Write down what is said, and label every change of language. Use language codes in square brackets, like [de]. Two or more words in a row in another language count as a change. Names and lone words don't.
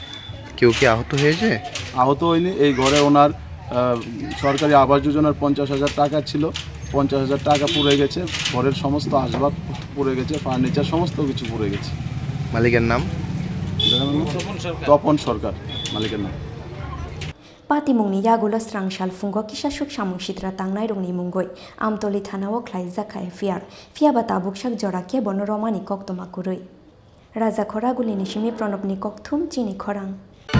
[bn] কেউ কি আহত হয়েছে? আহত হয়নি। এই ঘরে ওনার সরকারি আবাস যোজনার 50,000 টাকা ছিল, 50,000 টাকা পুড়ে গেছে, ঘরের সমস্ত আসবাব পুড়ে গেছে, ফার্নিচার সমস্ত কিছু পুড়ে গেছে। মালিকের নাম? তপন সরকার মালিকের নাম। [trp] Patimungni yagulo strangsal fungo kisasuk samung sitra tangnai rongni mungoi Amtoli thanao khlaijak FIR fiaba tabuksak jorake bono romani koktoma kurui Raja Khoraguli nishimi pranobni kokthum chini khorang